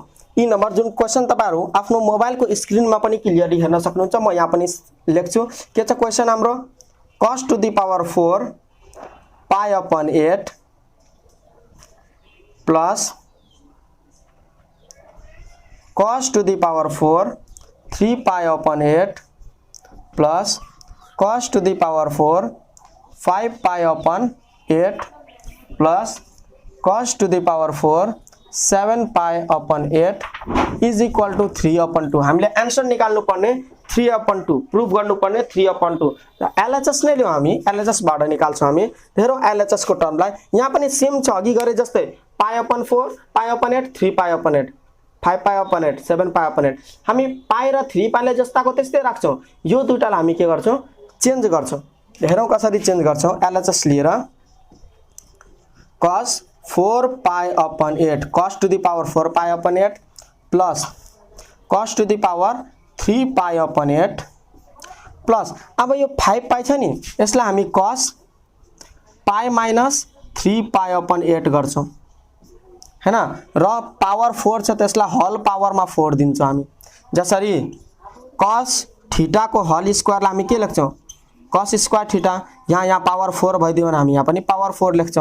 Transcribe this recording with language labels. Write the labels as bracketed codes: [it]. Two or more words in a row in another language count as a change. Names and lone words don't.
[ne] ई नंबर जुन क्वेशन तपाईहरु आफ्नो मोबाइल को स्क्रीन में पनि क्लियरली हेर्न सक्नुहुन्छ, म यहाँ पनि लेख्छु। के छ [en] क्वेशन हाम्रो cos to the power 4 π/8 प्लस cos to the power 4 3π/8 प्लस cos to the power 4 5π/8 प्लस cos to the power 4 7π/8 is equal to 3/2। [ne] हामीले आन्सर निकाल्नु पर्ने 3/2, प्रुफ गर्नु पर्ने 3/2। र एलएचएस नै लियौ, हामी एलएचएस बाट निकाल्छौं। हामी हेरौं एलएचएस को टर्मलाई, यहाँ पनि सेम छ, अघि गरे जस्तै π/4 π/8 3π/8 5π/8 7π/8। हामी पाइ र 3 पाइले जस्ताको त्यस्तै राख्छौं। यो दुईटालाई हामी के गर्छौं चेन्ज गर्छौं। हेरौं कसरी चेन्ज गर्छौं। एलएचएस लिएर [en] cos 4π/8 cos to the power 4π/8 plus cos to the power 3π/8 plus [ne] अब यो 5π छ नि, यसलाई हामी cos π माइनस 3π/8 गर्छौं हैन, र पावर 4 छ त्यसलाई [en] whole power [ne] मा 4 दिन्छौं हामी। जसरी [en] cos theta [ne] को होल स्क्वायर लाई हामी के लेख्छौं [en] cos square theta, [ne] यहाँ पावर 4 भइदियो भने हामी यहाँ पनि पावर 4 लेख्छौं।